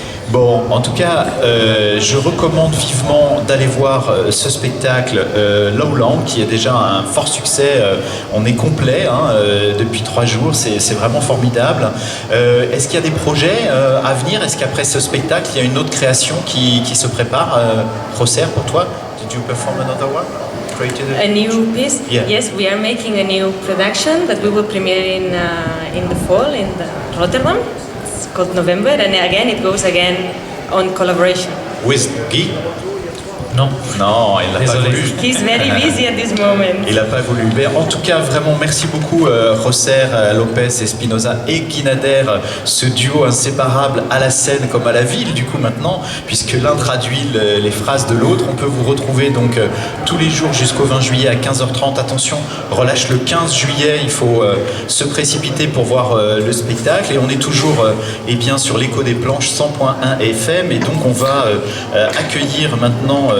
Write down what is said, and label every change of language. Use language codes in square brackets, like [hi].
[fr] Bon, en tout cas, je recommande vivement d'aller voir ce spectacle Lowland, qui est déjà un fort succès. On est complet depuis 3 jours, c'est vraiment formidable. Est-ce qu'il y a des projets à venir? Est-ce qu'après ce spectacle, il y a une autre création qui se prépare? José, pour toi? [en] Did you perform another one? A new piece? Yeah. Yes, we are making a new production that we will premiere in the fall in Rotterdam. It's called November, and again it goes again on collaboration. With Guy? [fr] Non. Non, il n'a pas Désolé. voulu. [en] He's very busy at this moment. [fr] Il n'a pas voulu. Mais en tout cas, vraiment, merci beaucoup, José Lopez Espinosa et Guy Nader, ce duo inséparable à la scène comme à la ville, du coup, maintenant, puisque l'un traduit les phrases de l'autre. On peut vous retrouver donc tous les jours jusqu'au 20 juillet à 15h30. Attention, relâche le 15 juillet, il faut se précipiter pour voir le spectacle. Et on est toujours bien sur l'écho des planches 100.1 FM. Et donc, on va accueillir maintenant